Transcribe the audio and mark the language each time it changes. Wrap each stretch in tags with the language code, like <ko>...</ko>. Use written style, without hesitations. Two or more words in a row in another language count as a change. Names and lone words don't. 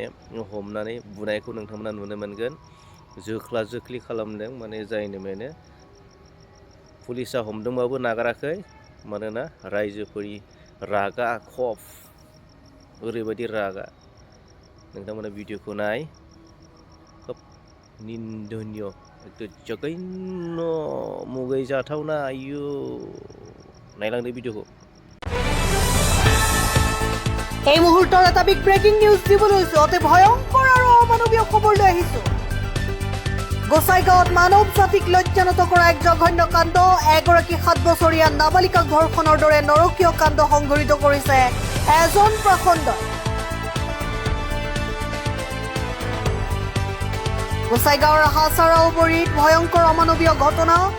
<brx>हमनानै बुनायखौ नोंथांमोना नुनो मोनगोन जोख्ला जोख्लि खालामदों माने जायनो मेने पुलिसा हमदोंबाबो नागाराखै मानोना रायजोफोरनि रागा खफ ओरैबायदि रागा नोंथांमोना भिडिअखौ नाय खोब निन्दनीय एकदम जघन्य मुगै जाथावना आयु नायलांदो भिडिअखौ</brx> <as>এই মুহূৰ্তৰ এটা</as> <en>big breaking news</en> <as>দিবলৈ অতি ভয়ংকৰ আৰু অমানৱীয় খবৰ লৈ আহিছো গোসাইগাঁৱত মানৱ জাতিক লজ্জানত কৰা এক জঘন্য কাণ্ড এগৰাকী 7 বছৰীয়া নাবালিকাক ধৰ্ষণৰ দৰে নৰকীয় কাণ্ড সংঘটিত কৰিছে এজন প্ৰখণ্ডই গোসাইগাঁৱৰ হাছাৰা উপৰিত ভয়ংকৰ অমানৱীয় ঘটনা</as>